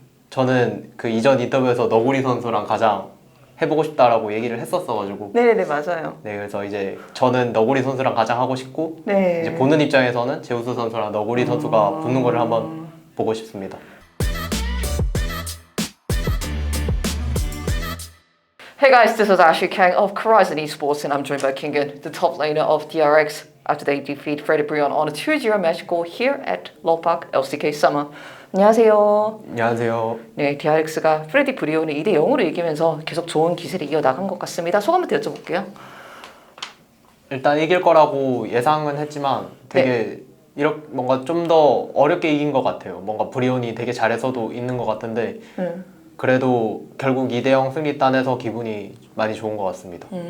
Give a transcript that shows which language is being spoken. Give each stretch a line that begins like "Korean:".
Korean: 저는 그 이전 인터뷰에서 너구리 선수랑 가장 해보고 싶다라고 얘기를 했었어가지고, 네네 맞아요. 네, 그래서 이제 저는 너구리 선수랑 가장 하고 싶고, 네. 이제 보는 입장에서는 제우스 선수랑 너구리 선수가 붙는 거를 한번 보고 싶습니다.
English: Hey guys, this is Ashley Kang of Horizon Esports and I'm joined by Kingan, the top laner of DRX, after they defeat Freddy Brion on a 2-0 match score here at Lopak LCK Summer.
Korean: 안녕하세요. 안녕하세요. 네, DRX가 프레디 브리온을 2-0으로 이기면서 계속 좋은 기세를 이어나간 것 같습니다. 소감부터 여쭤볼게요. 일단 이길 거라고 예상은 했지만 되게 이렇게 뭔가 좀 더 어렵게 이긴 것 같아요. 뭔가 브리온이 되게 잘해서도 있는 것 같은데 그래도 결국 2대0 승리 따내서 기분이 많이 좋은 것 같습니다.